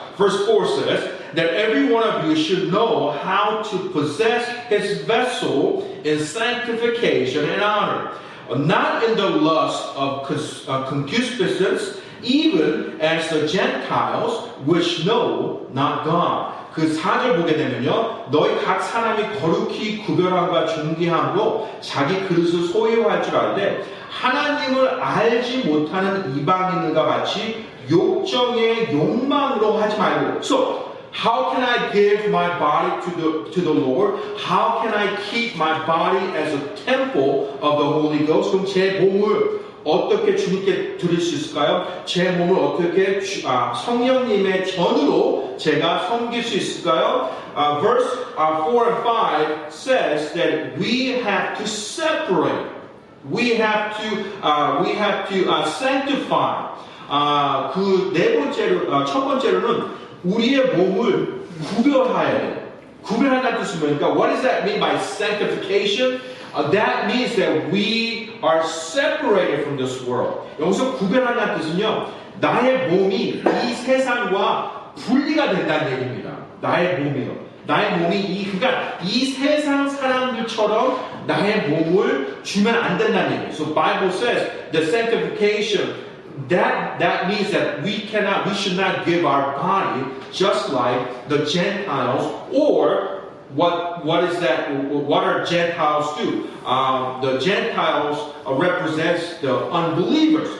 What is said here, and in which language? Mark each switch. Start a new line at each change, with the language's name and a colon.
English: Verse 4 says that every one of you should know how to possess his vessel in sanctification and honor, not in the lust of concupiscence, even as the Gentiles which know not God.
Korean: 그 4절 보게 되면요, 너희 각 사람이 거룩히 구별함과 존귀함으로 자기 그릇을 소유할 줄 알되 하나님을 알지 못하는 이방인들과 같이 욕정의 욕망으로 하지 말고.
English: So how can I give my body to the Lord? How can I keep my body as a temple of the Holy Ghost?
Korean: 그럼 제 몸을 어떻게 주님께 드릴 수 있을까요? 제 몸을 어떻게 성령님의 전으로 제가 섬길 수 있을까요?
English: Verse 4 and 5 says that we have to separate. We have to sanctify.
Korean: 그 네 번째로, 첫 번째로는 우리의 몸을 구별해야 돼요. 구별한다는 뜻은 뭐니까?
English: What does that mean by sanctification? That means that we are separated from this world.
Korean: 여기서 구별한다는 뜻은요, 나의 몸이 이 세상과 분리가 된다는 얘기입니다. 나의 몸이요. 나의 몸이 그러니까 이 세상 사람들처럼 나의 몸을 주면 안 된다는 얘기예요.
English: So Bible says the sanctification that means that we should not give our body just like the Gentiles or what is that? What are Gentiles do? The Gentiles represents the unbelievers.